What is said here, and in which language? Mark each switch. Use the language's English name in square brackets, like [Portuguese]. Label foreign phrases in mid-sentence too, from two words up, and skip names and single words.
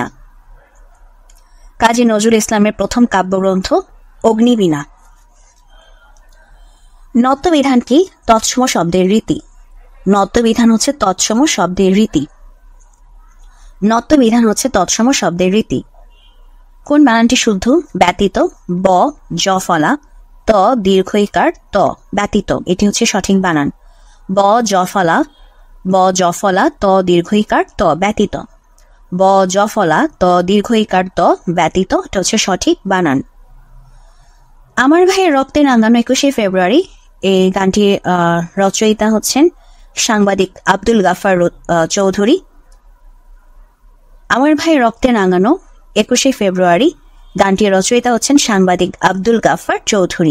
[Bangla] কাজী নজরুল ইসলামের প্রথম কাব্যগ্রন্থ অগ্নিবীণা। নত্যবিধান কি? তৎসম শব্দের রীতি। নত্যবিধান হচ্ছে তৎসম শব্দের রীতি। নত্যবিধান হচ্ছে তৎসম শব্দের রীতি। কোন বানানটি শুদ্ধ? ব্যতীত। ব জফলা ত দীর্ঘইকার ত, ব্যতীত, এটি হচ্ছে সঠিক বানান। ব জফলা ত দীর্ঘইকার ত, ব্যতীত। ব জফলা ত দীর্ঘইকার ত, ব্যতীত, এটা হচ্ছে সঠিক বানান। আমার ভাইয়ের রক্তে রাঙানো 21শে ফেব্রুয়ারি, এই গানটির রচয়িতা হচ্ছেন সাংবাদিক আব্দুল গাফফার চৌধুরী। আমার ভাইয়ের রক্তে রাঙানো 21শে ফেব্রুয়ারি গানটির রচয়িতা হচ্ছেন সাংবাদিক আব্দুল গাফফার চৌধুরী।